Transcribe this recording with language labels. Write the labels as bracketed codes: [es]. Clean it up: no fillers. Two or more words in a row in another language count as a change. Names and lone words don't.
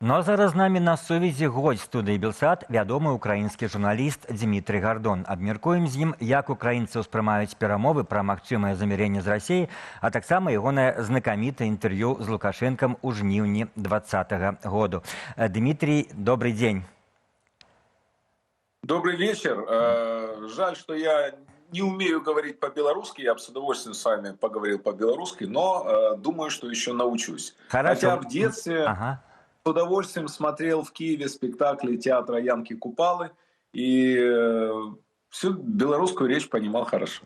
[be] Ну а зараз з намі на сувязі гость студыі Белсат, вядомы украінскі журналіст Дмітрий Гардон. Абмяркуем з ім, як украінцы ўспрымаюць перамовы пра магчымае заміренне з Расіяй, а таксама ягонае знакамітае інтэрв'ю з Лукашэнкам у жніўні 2020 году. [ru] Дмитрий, добрый день. Добрый вечер. Жаль, что я не умею говорить по-белорусски. Я бы с удовольствием с вами поговорил по-белорусски, но думаю, что еще научусь. Хорошо. Хотя в детстве с удовольствием смотрел в Киеве спектакли театра Янки Купалы и всю белорусскую речь понимал хорошо.